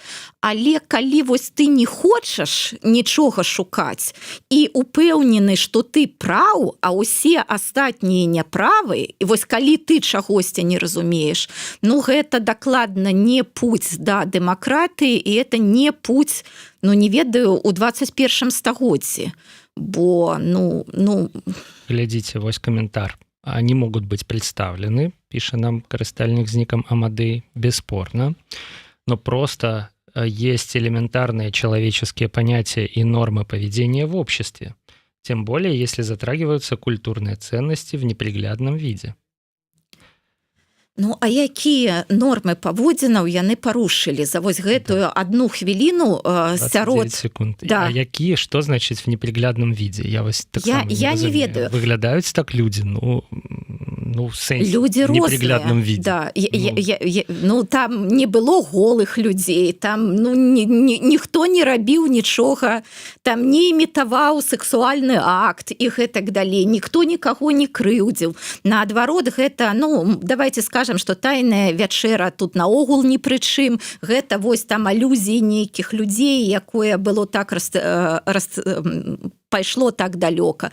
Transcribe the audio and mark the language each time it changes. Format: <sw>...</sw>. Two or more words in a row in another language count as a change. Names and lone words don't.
<be>Але калі вось ты не хочаш нічога шукаць і упэўнены, што ты праў, а ўсе астатнія няправы, і вось калі ты чагосьці не разумееш, ну гэта дакладна</be> <ru>не путь</ru> <be>да дэмакратыі, і</be> <ru>это не путь,</ru> <be>ну не ведаю, у 21 стагоддзі. Бо, ну... Глядзіце, вось каментар.</be> <ru>Они могут быть представлены, пишет нам</ru> <be>карыстальнік з нікам Амадей,</be> <ru>бесспорно, но просто есть элементарные человеческие понятия и нормы поведения в обществе, тем более, если затрагиваются культурные ценности в неприглядном виде.</ru> <be>Ну, а якія нормы паводзінаў яны парушылі за вось гэтую одну хвіліну сярод... секунд. Да. А якія, што значыць</be> <ru>в неприглядном виде?</ru> <be>Я не ведаю. Выглядаюць так людзі, ну в сэнсе,</be> <ru>люди в неприглядном виде.</ru> <be>Да. Ну, там не было голых людзей, там ну, ніхто не рабіў нічога, там не імітаваў сексуальны акт і гэтак далей, ніхто нікаго не крыўдзіў. Наадварот, гэта, ну,</be> <ru>давайте скажем,</ru> <be>што тайная вячэра тут наогул ні пры чым, гэта вось там алюзіі нейкіх людзей, якое было так пайшло так далёка.</be>